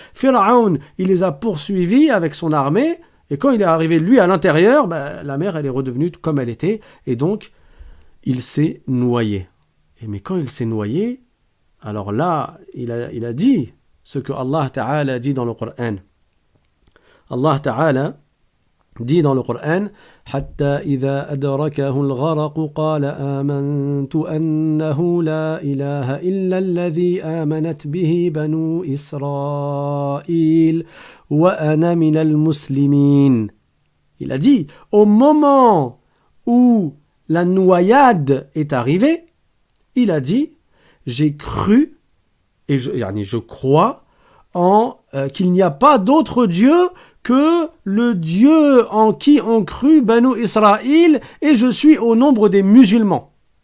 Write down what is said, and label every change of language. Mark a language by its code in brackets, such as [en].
[fr] Pharaon, il les a poursuivis avec son armée. Et quand il est arrivé, lui, à l'intérieur, la mer, elle est redevenue comme elle était. Et donc, il s'est noyé. Mais quand il s'est noyé, alors là, il a dit ce que Allah Ta'ala dit dans le Coran. Allah Ta'ala dit dans le Coran [ar] حتى إذا أدركه الغرق قال آمنت أنه لا إله إلا الذي آمنت به بنو إسرائيل وأنا من المسلمين. [fr] Il a dit, au moment où la noyade est arrivée, il a dit, j'ai cru et je crois en qu'il n'y a pas d'autre Dieu que le Dieu en qui ont cru Banu Israël, et je suis au nombre des musulmans.